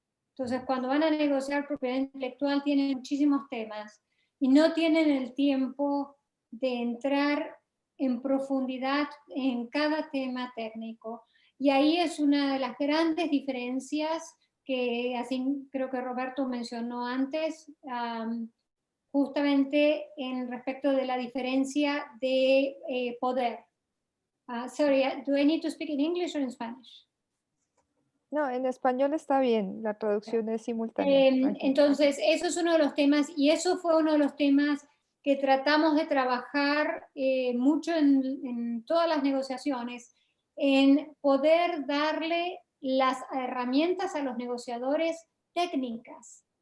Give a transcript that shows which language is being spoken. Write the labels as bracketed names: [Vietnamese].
[Spanish] Entonces, cuando van a negociar propiedad intelectual tienen muchísimos temas y no tienen el tiempo de entrar en profundidad en cada tema técnico. Y ahí es una de las grandes diferencias que así creo que Roberto mencionó antes, justamente en respecto de la diferencia de poder. [English] Sorry, do I need to speak in English or in Spanish? [Spanish] No, en español está bien, la traducción es simultánea. Entonces, eso es uno de los temas, y eso fue uno de los temas que tratamos de trabajar mucho en todas las negociaciones, en poder darle las herramientas a los negociadores técnicas.